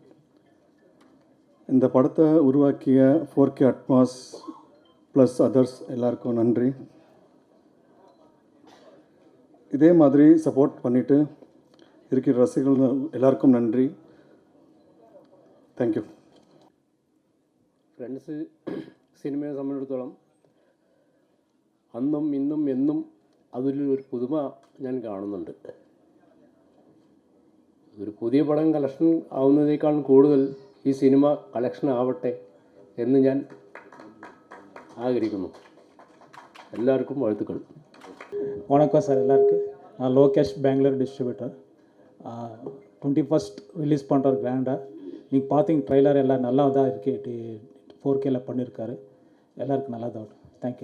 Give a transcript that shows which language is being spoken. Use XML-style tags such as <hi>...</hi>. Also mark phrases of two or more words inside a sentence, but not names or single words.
<ta>இந்த படத்தை உருவாக்கிய 4K அட்மாஸ்</ta> <en>plus others</en> <ta>எல்லாருக்கும் நன்றி. இதே மாதிரி சப்போர்ட் பண்ணிவிட்டு இருக்கிற ரசிகர்கள் எல்லாருக்கும் நன்றி.</ta> <en>thank you.</en> <ml>ഫ്രണ്ട്സ് സിനിമയെ സംബന്ധിച്ചിടത്തോളം അന്നും ഇന്നും എന്നും അതിലൊരു പുതുമ ഞാൻ കാണുന്നുണ്ട്. ഒരു പുതിയ പടം കളക്ഷൻ ആവുന്നതിനേക്കാൾ കൂടുതൽ ഈ സിനിമ കളക്ഷൻ ആവട്ടെ എന്ന് ഞാൻ ஆகிரிக்கணும்.</ml> <ta>எல்லாருக்கும் வாழ்த்துக்கள். வணக்கம் சார் எல்லாருக்கும். நான் லோகேஷ் பெங்களூர் டிஸ்ட்ரிபியூட்டர். 21st ரிலீஸ் பண்ணுற கிராண்டாக நீங்கள் பார்த்தீங்க ட்ரைலர் எல்லாம் நல்லா தான் இருக்குது. 4Kல பண்ணியிருக்காரு. எல்லாருக்கும் நல்லா தான். தேங்க்யூ.</ta>